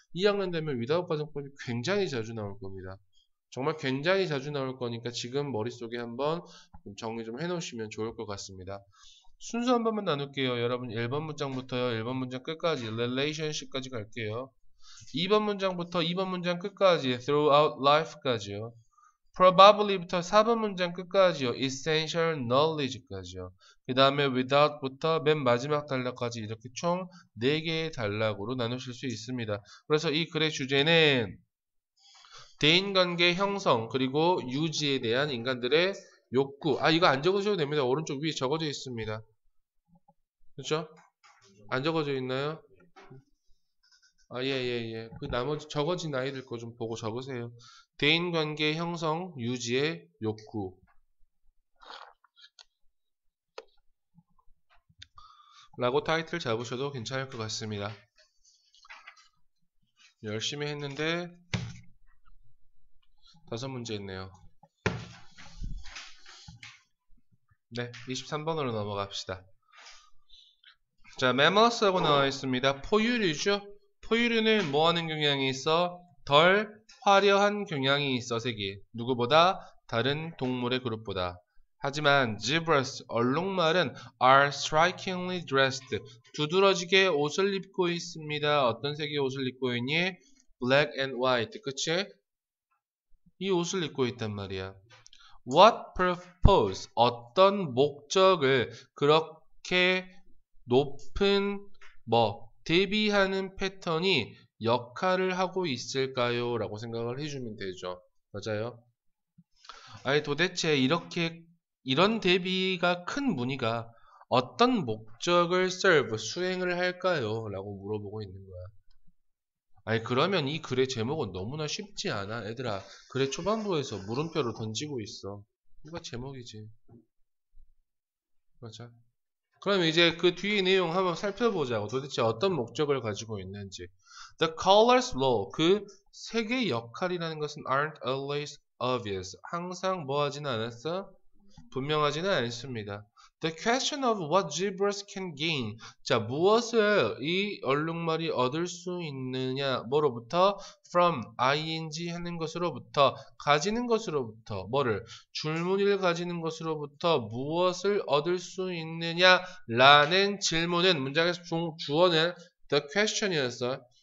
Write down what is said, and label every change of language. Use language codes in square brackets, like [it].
[ko] 2학년 되면 without 가정법이 굉장히 자주 나올 겁니다. 정말 굉장히 자주 나올 거니까 지금 머릿속에 한번 정리 좀 해놓으시면 좋을 것 같습니다. 순서 한 번만 나눌게요. 여러분 1번 문장부터요. 1번 문장 끝까지 relationship까지 갈게요. 2번 문장부터 2번 문장 끝까지 throughout life까지요. probably부터 4번 문장 끝까지요. essential knowledge까지요. 그 다음에 without부터 맨 마지막 단락까지 이렇게 총 4개의 단락으로 나누실 수 있습니다. 그래서 이 글의 주제는 대인관계 형성 그리고 유지에 대한 인간들의 욕구. 이거 안 적으셔도 됩니다. 오른쪽 위에 적어져 있습니다. 그렇죠? 안 적어져 있나요? 예. 그 나머지 적어진 아이들 거 좀 보고 적으세요. 대인관계 형성, 유지의 욕구. 라고 타이틀 잡으셔도 괜찮을 것 같습니다. 열심히 했는데 5문제 있네요. 네, 23번으로 넘어갑시다. 자, mammals라고 나와 있습니다. 포유류죠? 포유류는 뭐 하는 경향이 있어? 덜 화려한 경향이 있어, 색이. 누구보다? 다른 동물의 그룹보다. 하지만 [en] zebras, [ko] 얼룩말은 [en] are strikingly dressed. [ko] 두드러지게 옷을 입고 있습니다. 어떤 색의 옷을 입고 있니? [en] black and white. [ko] 그치? 이 옷을 입고 있단 말이야. [en] What purpose? [ko] 어떤 목적을 그렇게 높은 대비하는 패턴이 역할을 하고 있을까요? 라고 생각을 해주면 되죠. 맞아요? 도대체 이런 대비가 큰 무늬가 어떤 목적을 수행을 할까요? 라고 물어보고 있는 거야. 그러면 이 글의 제목은 너무나 쉽지 않아. 얘들아, 글의 초반부에서 물음표를 던지고 있어. 이거 제목이지. 맞아. 그럼 이제 그 뒤의 내용 한번 살펴보자고. 도대체 어떤 목적을 가지고 있는지. [en] The colors role. [ko] 그 색의 역할이라는 것은 [en] aren't always obvious. [ko] 항상 뭐 하지는 않았어? 분명하지는 않습니다. [en] The question of what zebras can gain. [ko] 자, 무엇을 이 얼룩말이 얻을 수 있느냐. 뭐로부터? From ing 하는 것으로부터, 가지는 것으로부터, 뭐를? 줄무늬를 가지는 것으로부터 무엇을 얻을 수 있느냐 라는 질문은 문장에서 주어는 the question이었어.